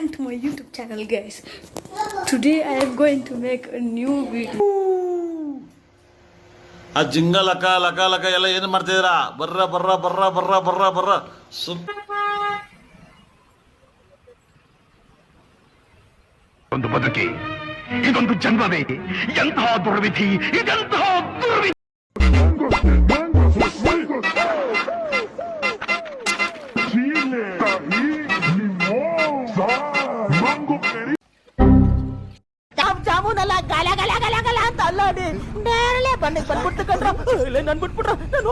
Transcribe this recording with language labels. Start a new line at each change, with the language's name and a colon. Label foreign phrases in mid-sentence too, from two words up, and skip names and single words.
English: my YouTube channel, guys. Today I am going to make a new video.
Kannada: ಆ ಜಿಂಗ ಲಕ ಲಕ ಲಕ ಎಲ್ಲ ಏನು ಮಾಡ್ತಿದ್ದೀರಾ? ಬರ್ರ ಬರ್ರ ಬರ್ರ ಬರ್ರ ಬರ್ರ ಬರ್ರ ಒಂದು ಬದುಕಿ ಇದೊಂದು ಜನ್ಮವೇ, ಎಂತಹ ದುರ್ವಿಧಿ ಇದೆಂತಹ ದುರ್ವಿಧಿ. ಜಾಮೂನಲ್ಲ ಗಲ ಗಲ ಗಲ ಗಲ ಅಂತ ಅಲ್ಲಾಡಿ ನೇರಳೆ ಬಣ್ಣಿಗೆ ಬಂದ್ಬಿಟ್ಟು ಕಂಡ್ರೆ ನನ್ ಬಿಟ್ಬಿಟ್ರ ನಾನು